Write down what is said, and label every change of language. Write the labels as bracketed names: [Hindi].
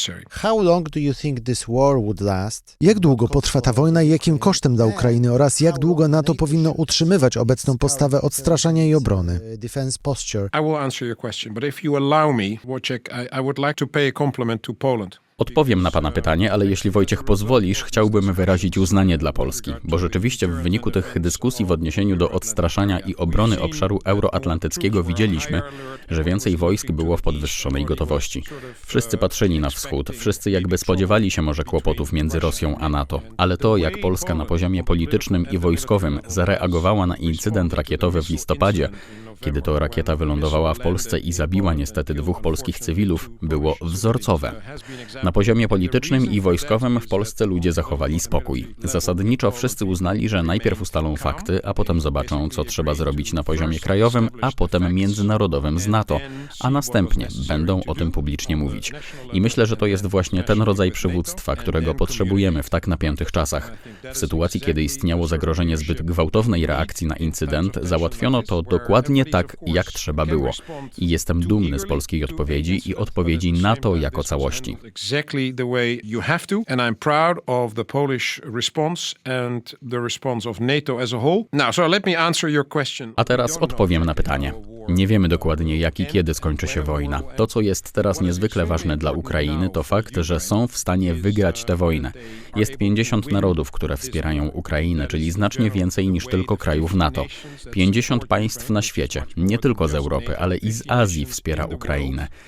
[English] How long do you think this war would last? [Polish] Jak długo potrwa ta wojna i jakim kosztem dla Ukrainy oraz jak długo NATO powinno utrzymywać obecną postawę odstraszania i obrony? [English] Defense posture. I will answer your question, but if you allow me, Wojciech, I would like to pay a compliment to Poland. [Polish] Odpowiem na pana pytanie, ale jeśli Wojciech pozwolisz, chciałbym wyrazić uznanie dla Polski, bo rzeczywiście w wyniku tych dyskusji w odniesieniu do odstraszania i obrony obszaru euroatlantyckiego widzieliśmy, że więcej wojsk było w podwyższonej gotowości. Wszyscy patrzyli na wschód, wszyscy jakby spodziewali się może kłopotów między Rosją a NATO, ale to, jak Polska na poziomie politycznym i wojskowym zareagowała na incydent rakietowy w listopadzie, kiedy to rakieta wylądowała w Polsce i zabiła niestety 2 polskich cywilów, było wzorcowe. Na poziomie politycznym i wojskowym w Polsce ludzie zachowali spokój. Zasadniczo wszyscy uznali, że najpierw ustalą fakty, a potem zobaczą, co trzeba zrobić na poziomie krajowym, a potem międzynarodowym z NATO, a następnie będą o tym publicznie mówić. I myślę, że to jest właśnie ten rodzaj przywództwa, którego potrzebujemy w tak napiętych czasach. W sytuacji, kiedy istniało zagrożenie zbyt gwałtownej reakcji na incydent, załatwiono to dokładnie tak, jak trzeba było. I jestem dumny z polskiej odpowiedzi i odpowiedzi NATO jako całości. [English] Exactly the way you have to, and I'm proud of the Polish response and the response of NATO as a whole. Now, so let me answer your question. [Polish] A teraz odpowiem na pytanie. Nie wiemy dokładnie, jak i kiedy skończy się wojna. To, co jest teraz niezwykle ważne dla Ukrainy, to fakt, że są w stanie wygrać tę wojnę. Jest 50 narodów, które wspierają Ukrainę, czyli znacznie więcej niż tylko krajów NATO. 50 państw na świecie, nie tylko z Europy, ale i z Azji wspiera Ukrainę.